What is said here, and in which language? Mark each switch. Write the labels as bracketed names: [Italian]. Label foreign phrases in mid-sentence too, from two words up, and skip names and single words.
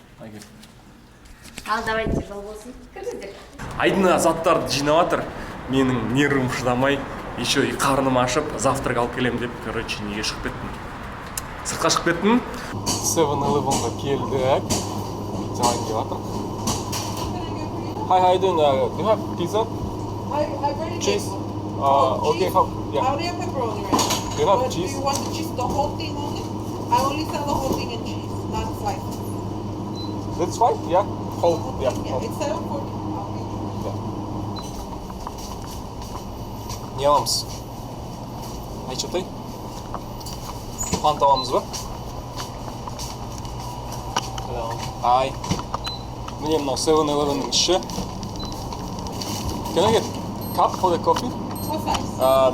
[Kazakh] Ал, давайте, жол болсын. Кірдіңдер. Айдына заттарды жинап жатыр. Менің нервім шыдамай, [Russian] еще и [Kazakh] қарным ашып, завтрак алып келем деп, короче, неге шығып кеттім. Сыртқа шығып кеттім. 7-Eleven'ға келдік. Пицца алайын деп жатыр. [English] Hi, how you doing? Do you have pizza? I already Cheese? did. Okay, cheese. how? I Yeah. already have pepperoni right Do you have But cheese? do you want the cheese, the whole thing only? I only sell the whole thing in cheese, not slices. That's fine. Yeah. Whole. The Yeah. whole thing, yeah. Whole. It's 740. [Kazakh] Не аламыз? Айшатай? Фанта аламыз ба? Ай. Міне мынау 7-Eleven'ның іші. [English] Can I get cup for the coffee? What size?